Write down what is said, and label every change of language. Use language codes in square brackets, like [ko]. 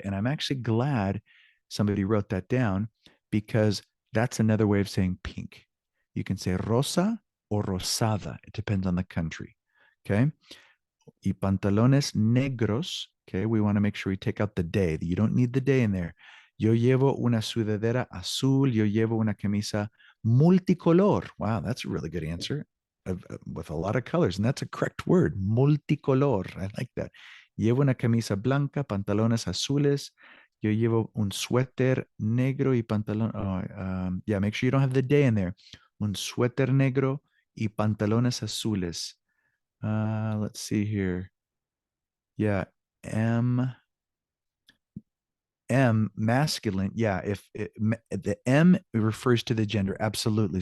[en] And I'm actually glad somebody wrote that down because that's another way of saying pink. You can say rosa or rosada. It depends on the country. Okay. [es] Y pantalones negros. [en] Okay. We want to make sure we take out the de. You don't need the de in there. [es] Yo llevo una sudadera azul. Yo llevo una camisa multicolor. [en] Wow, that's a really good answer with a lot of colors. And that's a correct word, multicolor. I like that. [es] Llevo una camisa blanca, pantalones azules. Yo llevo un suéter negro y pantalón. [en] Yeah, make sure you don't have the de in there. [es] Un suéter negro y pantalones azules. [en] Let's see here. Yeah, M masculine. Yeah, if the M refers to the gender, absolutely.